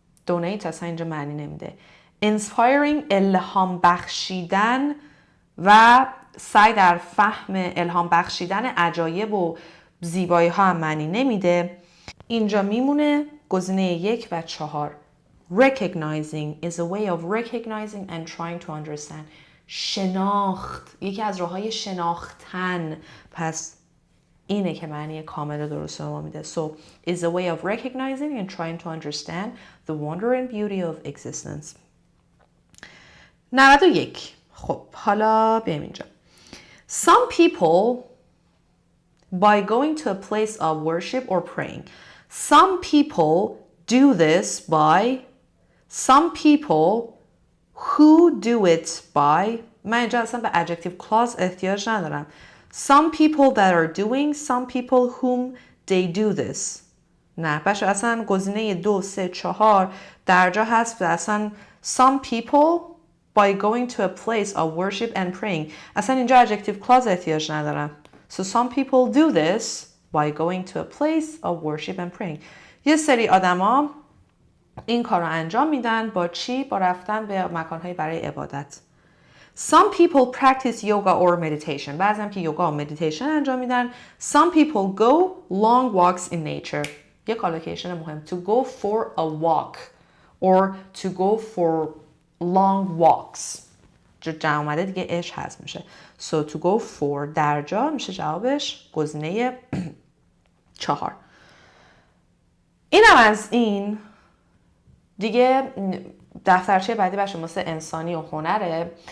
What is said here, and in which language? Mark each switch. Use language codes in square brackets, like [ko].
[fa] donate اصلا اینجا معنی نمیده. inspiring الهام بخشیدن و سعی در فهم الهام بخشیدن عجایب و زیبایی ها هم معنی نمیده. اینجا میمونه گزینه 1 و 4. [en] recognizing is a way of recognizing and trying to understand. [fa] شناخت یکی از راه‌های شناختن، پس اینه که معنی کامل درست ما میده. [en] So is a way of recognizing and trying to understand the wonder and beauty of existence. [fa] 91. خب حالا بیایم اینجا. [en] Some people by going to a place of worship or praying. Some people do this by. Some people who do it by. [fa] من اینجا اصلا به adjective clause احتیاج ندارم. [en] Some people that are doing, some people whom they do this. [fa] نه باشه، اصلا گزینه 2 3 4 درجا هست و اصلا [en] some people by going to a place of worship and praying. [fa] اصلا اینجا adjective clause احتیاج ندارم. [en] So some people do this by going to a place of worship and praying. [fa] یه سری آدما این کار رو انجام میدن با چی؟ با رفتن به مکان‌های برای عبادت. [en] Some people practice yoga or meditation. [fa] بعضی هم که یوگا و مدیتیشن انجام میدن. [en] Some people go long walks in nature. [fa] یک کالوکیشن مهم. [en] To go for a walk or to go for long walks. [fa] جمع اومده دیگه اش هست میشه. [en] So to go for [fa] درجا میشه جوابش گزینه 4. اینم از این دیگه. دفترچه بعدی باشه واسه انسانی و هنره.